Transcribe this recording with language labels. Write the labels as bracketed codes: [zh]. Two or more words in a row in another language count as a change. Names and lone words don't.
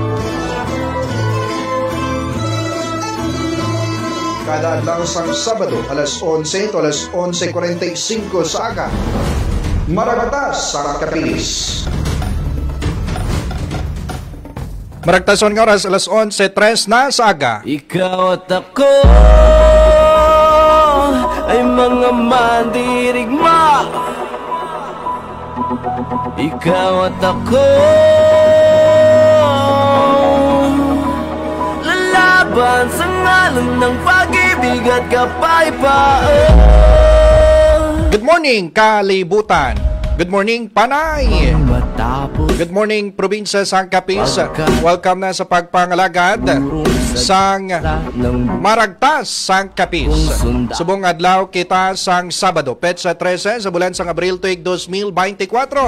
[hil] Kada adlaw sang Sabado alas 11 to alas 11:45 sa aga. Maragtas sang kapis. Maragtason nga oras alas 11:03 na sa aga. [tl] Ikaw at ako ay mga mandirigma. Ikaw at ako lalaban sa ngalan ng pag-ibig at kapayapaan. [en] Good morning, kalibutan. Good morning, Panay. Good morning, Probinsya sang Capiz. [hil] Welcome na sa pagpangalagad sang Maragtas sang Capiz. Subong adlaw kita sang Sabado, petsa 13 sa bulan sang Abril tuig 2024.